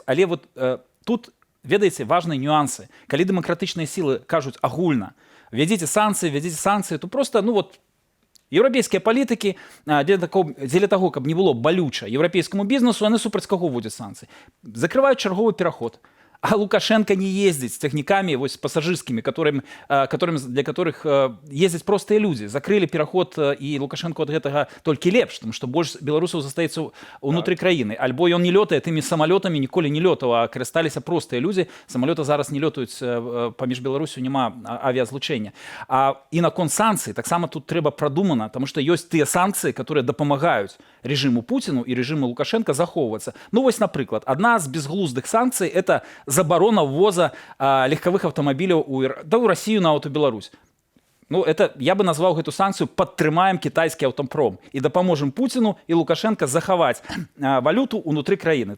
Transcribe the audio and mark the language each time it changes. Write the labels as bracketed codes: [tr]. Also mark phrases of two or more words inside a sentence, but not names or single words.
[be] Але вот тут ведаеце, важныя нюансы. Калі дэмакратычныя сілы кажуць агульна, вядзіце санкцыі, то проста, еўрапейскія палітыкі дзеля таго, каб не было балюча еўрапейскаму бізнесу, яны супраць каго вводзяць санкцыі? Закрываюць чарговы пераход. [ru] А Лукашенко не ездит с техниками пассажирскими, для которых ездят простые люди. [be] Закрыли пераход, и Лукашенко от гэтага толькі лепш, [ru] потому что больше [be] беларусаў застаецца ўнутры краіны. Альбо ён не лётае тымі самолетами, ніколі не лётаў, а карысталіся простыя людзі. Самолеты зараз не лётаюць, паміж Беларусю няма авіазлучэння. І наконт санкцый таксама тут трэба прадумана, [ru] потому что [be] ёсць тыя санкцыі, которые дапамагаюць режиму Путіну і режиму Лукашенко захоўвацца. Вось, напрыклад, адна з безглуздых санкцый – это заборона [ru] ввоза легковых [be] автомобиляў у Россию на Беларусь. [ru] Это я бы [be] назваў гэту санкцыю «падтрымаем кітайскі аўтопром» і дапаможам Пуціну і Лукашенко захаваць валюту ўнутры краіны.